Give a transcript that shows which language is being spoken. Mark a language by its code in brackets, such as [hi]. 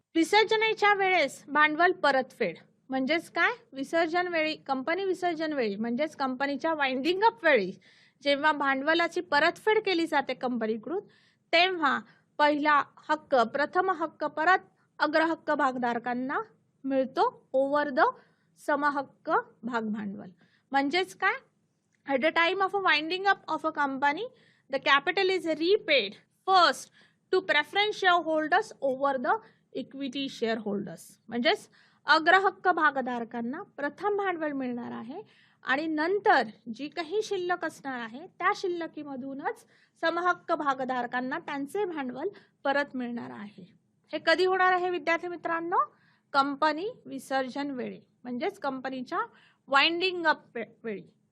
[mr] विसर्जनेच्या वेळेस भांडवल परतफेड म्हणजेच काय, कंपनी विसर्जन वेळी म्हणजेच कंपनीच्या वाइंडिंग अप वेळी जेव्हा भांडवलाची परतफेड केली जाते कंपनीकडून, तेव्हा प्रथम हक्क परत अग्रहक्क भागधारकांना मिळतो ओव्हर द समहक्क भाग भांडवल. म्हणजेच काय, [en] at the time of a winding up of a company, the capital is repaid first to preference shareholders over the equity shareholders. [mr] म्हणजेच अग्रहक्क भागधारकांना प्रथम भांडवल मिळणार आहे, आणि नंतर जी काही शिल्लक असणार आहे त्या शिल्लकीमधूनच समहक्क भागधारकांना त्यांचे भांडवल परत मिळणार आहे. हे कधी होणार आहे विद्यार्थी मित्रांनो, कंपनी विसर्जन वेळी म्हणजेच कंपनीच्या वाइंडिंग अप वेळी.